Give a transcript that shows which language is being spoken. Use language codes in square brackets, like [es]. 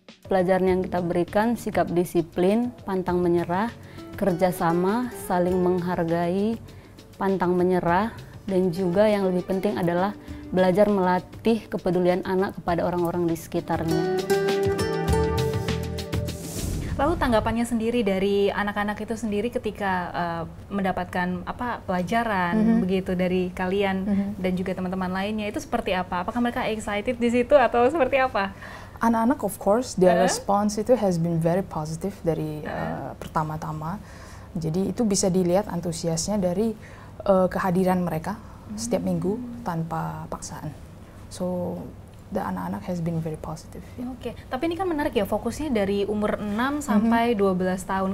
[id] Pelajaran yang kita berikan sikap disiplin, pantang menyerah, kerjasama, saling menghargai, pantang menyerah, dan juga yang lebih penting adalah belajar melatih kepedulian anak kepada orang-orang di sekitarnya. Lalu tanggapannya sendiri dari anak-anak itu sendiri ketika mendapatkan pelajaran begitu dari kalian dan juga teman-teman lainnya, itu seperti apa? Apakah mereka excited di situ atau seperti apa? Anak-anak, [en] of course, their response [id] itu [en] has been very positive [id] dari pertama-tama. Jadi itu bisa dilihat antusiasnya dari kehadiran mereka setiap minggu tanpa paksaan. [en] So the [id] anak-anak [en] has been very positive. [id] Oke, tapi ini kan menarik ya, fokusnya dari umur 6 sampai 12 tahun.